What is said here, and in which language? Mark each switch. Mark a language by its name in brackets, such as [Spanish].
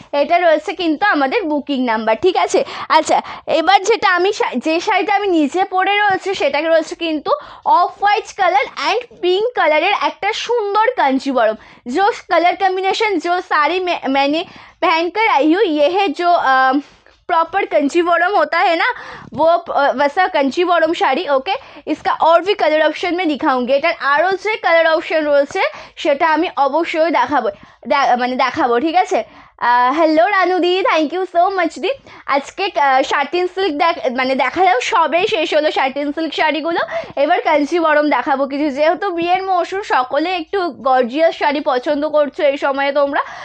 [Bangla] এটা রয়েছে কিন্তু আমাদের বুকিং নাম্বার, ঠিক আছে। আচ্ছা, এবার যেটা আমি যে শাড়িটা আমি নিচে পরে রয়েছে সেটা রয়েছে কিন্তু off white colour and pink কালারের একটা সুন্দর কাঞ্চিবরম। [Hindi] जो कलर कम्बिनेशन जो साड़ी मैंने पहन कर आई हूँ, ये है जो प्रॉपर कंचीवरम होता है ना, वो वैसा कंचीवरम শাড়ি। ওকে, इसका और भी कलर ऑप्शन में दिखाऊंगी। [Bangla] এটার আরও যে কালার অপশন রয়েছে সেটা আমি অবশ্যই দেখাবো, ঠিক আছে। Hello রানুদি, thank you so much দি। আজকে শার্টিন সিল্ক দেখালেও সবেই শেষ হলো শার্টিন সিল্ক শাড়িগুলো, এবার কাঞ্চিবরম দেখাবো কিছু, যেহেতু বিয়ের মৌসুম সকলে একটু গর্জিয়াস শাড়ি পছন্দ করছো এই সময়ে তোমরা।